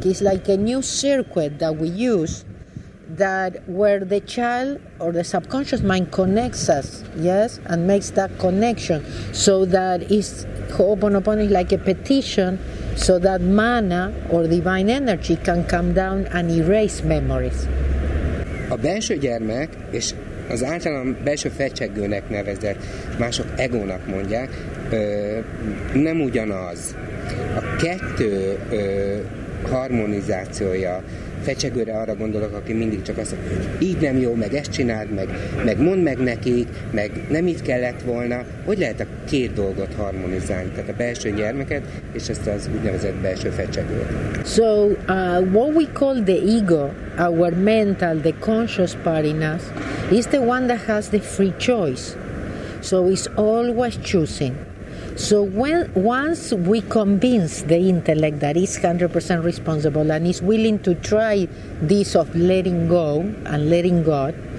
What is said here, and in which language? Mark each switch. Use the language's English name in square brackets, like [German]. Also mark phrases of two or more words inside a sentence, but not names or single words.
[English] It's like a new circuit that we use, that where the child or the subconscious mind connects us, yes, and makes that connection, so that Ho'oponopono is like a petition, so that mana or divine energy can come down and erase memories. [Hungarian] A belső gyermek, és az általán belső fecsegőnek nevezett, mások egónak mondják, nem ugyanaz. A kettő harmonizációja, fecsegőre arra gondolok, aki mindig csak azt mondja, hogy így nem jó, meg ezt csináld, meg mondd meg nekik, meg nem így kellett volna. Hogy lehet a két dolgot harmonizálni? Tehát a belső gyermeket és ezt az úgynevezett belső fecsegőt. [English] So what we call the ego, our mental, the conscious part in us, is the one that has the free choice. So it's always choosing. So once we convince the intellect that it's 100% responsible and is willing to try this of letting go and letting God,